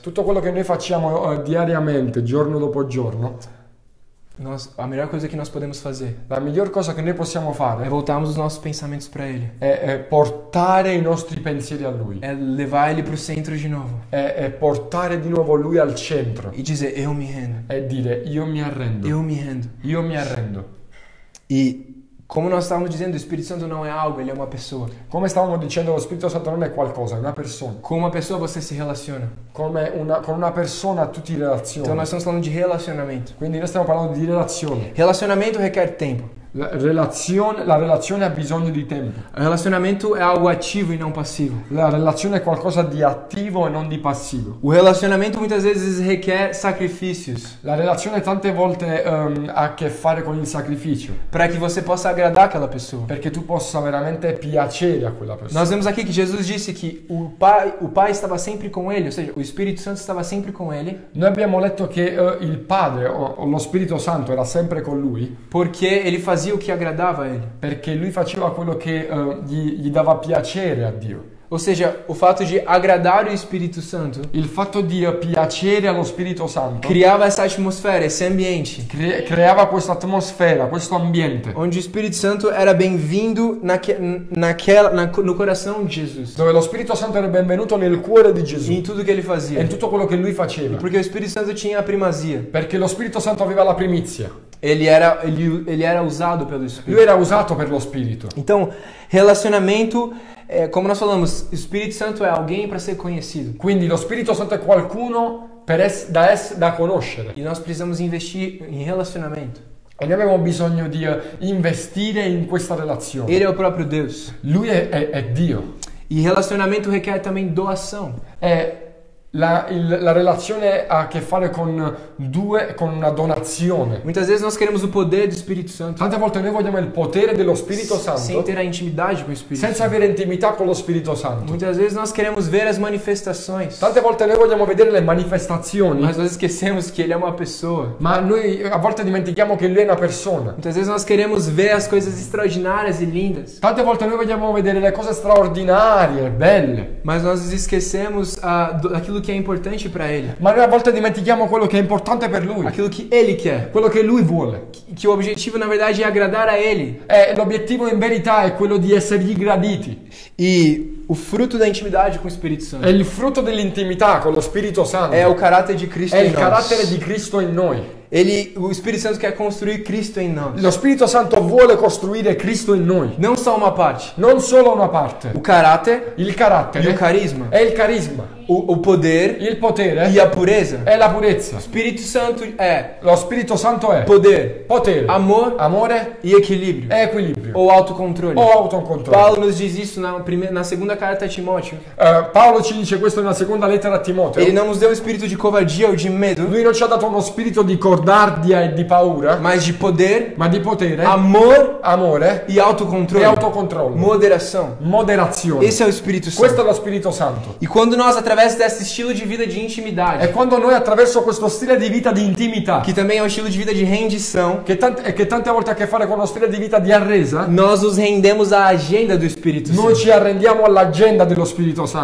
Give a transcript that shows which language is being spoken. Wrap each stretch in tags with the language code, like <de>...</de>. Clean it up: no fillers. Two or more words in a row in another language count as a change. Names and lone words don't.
<it>tutto quello che noi facciamo diariamente, giorno dopo giorno,</it> <pt>A melhor coisa que nós podemos fazer</pt> <it>la miglior cosa che noi possiamo</it> <pt>é</pt> <it>fare</it> <pt>voltarmos os nossos pensamentos para Ele.</pt> <it>è portare i nostri pensieri a Lui,</it> <pt>É levar Ele para o centro de novo.</pt> <it>è portare di nuovo Lui al centro</it> <pt>E dizer, eu me rendo.</pt> <it>e dire io mi arrendo,</it> <pt>Eu me rendo.</pt> <it>io mi arrendo.</it> <pt>E como nós estávamos dizendo, o Espírito Santo não é algo, Ele é uma pessoa.</pt> <it>Come stavamo dicendo, lo Spirito Santo non è qualcosa, è una persona.</it> <pt>Com uma pessoa você se relaciona.</pt> <it>Con una persona tu ti</it> <pt>Então</pt> <it>relazioni.</it> <pt>nós estamos falando de relacionamento.</pt> <it>Quindi noi stiamo parlando di relazione.</it> <pt>Relacionamento requer tempo.</pt> <it>La relazione ha bisogno di tempo.</it> <pt>O relacionamento é algo ativo e não passivo.</pt> <it>La relazione è qualcosa di attivo e non di passivo.</it> <pt>O relacionamento muitas vezes requer sacrifícios</pt> <it>La relazione tante volte ha a che fare con il sacrificio,</it> <pt>para que você possa agradar aquela pessoa.</pt> <it>perché tu possa veramente piacere a quella persona.</it> <pt>Nós vemos aqui que Jesus disse que o Pai estava sempre com ele, ou seja, o Espírito Santo estava sempre com ele,</pt> <it>Noi abbiamo letto che il Padre o lo Spirito Santo era sempre con lui,</it> <pt>porque ele fazia o que agradava a ele.</pt> <it>perché lui faceva quello che gli dava piacere a Dio.</it> <pt>Ou seja, o fato de agradar o Espírito Santo</pt> <it>Il fatto di piacere allo Spirito Santo</it> <pt>criava essa atmosfera, esse ambiente,</pt> <it>creava questa atmosfera, questo ambiente,</it> <pt>onde o Espírito Santo era bem-vindo no coração de Jesus,</pt> <it>dove lo Spirito Santo era benvenuto nel cuore di</it> <pt>e em</pt> <it>Gesù</it> <pt>tudo que ele</pt> <it>e</it> <pt>fazia.</pt> <it>in tutto quello che lui faceva,</it> <pt>Porque o Espírito Santo tinha a primazia.</pt> <it>perché lo Spirito Santo aveva la primizia.</it> <pt>Ele era usado pelo</pt> <it>Lui</it> <pt>Espírito.</pt> <it>era usato per lo Spirito.</it> <pt>Então, relacionamento, como nós falamos, o Espírito Santo é alguém para ser conhecido.</pt> <it>Quindi lo Spirito Santo è qualcuno da conoscere.</it> <pt>E nós precisamos investir em relacionamento.</pt> <it>E noi abbiamo bisogno di investire in questa relazione.</it> <pt>Ele é o próprio Deus.</pt> <it>Lui è Dio.</it> <pt>E relacionamento requer também doação.</pt> <it>La relazione ha a che fare con una donazione.</it> <pt>Muitas vezes nós queremos o poder do Espírito Santo</pt> <it>Tante volte noi vogliamo il potere dello Spirito</it> <pt>sem</pt> <it>Santo</it> <pt>ter a intimidade com o Espírito</pt> <it>senza</it> <pt>Santo.</pt> <it>avere intimità con lo Spirito Santo.</it> <pt>Muitas vezes nós queremos ver as manifestações,</pt> <it>Tante volte noi vogliamo vedere le manifestazioni,</it> <pt>mas nós esquecemos que ele é uma pessoa.</pt> <it>ma noi a volte dimentichiamo che lui è una persona.</it> <pt>Muitas vezes nós queremos ver as coisas extraordinárias e lindas,</pt> <it>Tante volte noi vogliamo vedere le cose straordinarie, belle,</it> <pt>mas nós esquecemos daquilo que é importante para ele,</pt> <it>ma noi a volte dimentichiamo quello che è importante per lui,</it> <pt>aquilo que ele quer,</pt> <it>quello che lui vuole.</it> <pt>que o objetivo na verdade é agradar a ele.</pt> <it>E l'obiettivo in verità è quello di essergli graditi.</it> <pt>E o fruto da intimidade com o Espírito Santo</pt> <it>E il frutto dell'intimità con lo Spirito Santo</it> <pt>é o caráter de Cristo</pt> <it>è</it> <pt>em</pt> <it>il carattere</it> <pt>nós.</pt> <it>di Cristo in noi.</it> <pt>O Espírito Santo quer construir Cristo em nós,</pt> <it>Lo Spirito Santo vuole costruire Cristo in noi,</it> <pt>não só uma parte.</pt> <it>non solo una parte.</it> <pt>O caráter</pt> <it>Il</it> <pt>e o</pt> <it>carattere</it> <pt>carisma,</pt> <it>è il carisma,</it> <pt>o poder</pt> <it>il potere</it> <pt>e a pureza.</pt> <it>è la purezza.</it> <pt>Espírito Santo é</pt> <it>Lo Spirito Santo è</it> <pt>poder,</pt> <it>potere,</it> <pt>amor</pt> <it>amore</it> <pt>e equilíbrio,</pt> <it>e equilibrio</it> <pt>ou autocontrole.</pt> <it>o autocontrollo.</it> <pt>Paulo nos diz isso na segunda carta a Timóteo,</pt> <it>Paolo ci dice questo nella seconda lettera a Timoteo.</it> <pt>ele não nos deu um espírito de covardia ou de medo,</pt> <it>Lui non ci ha dato uno spirito di cordardia e di paura,</it> <pt>mas de poder,</pt> <it>ma di potere,</it> <pt>amor</pt> <it>amore</it> <pt>e autocontrole,</pt> <it>e autocontrollo,</it> <pt>moderação.</pt> <it>moderazione.</it> <pt>Esse é o Espírito</pt> <it>Questo</it> <pt>Santo.</pt> <it>è lo Spirito Santo.</it> <pt>E quando nós, através desse estilo de vida de</pt> <it>E</it> <pt>intimidade,</pt> <it>quando noi attraverso questo stile di vita di intimità,</it> <pt>que também é um estilo de vida de rendição,</pt> <it>che tante volte ha a che fare con uno stile di vita di arresa,</it> <pt>nós nos rendemos à agenda do Espírito</pt> <it>noi</it> <pt>Santo.</pt> <it>ci arrendiamo all'agenda dello Spirito Santo.</it>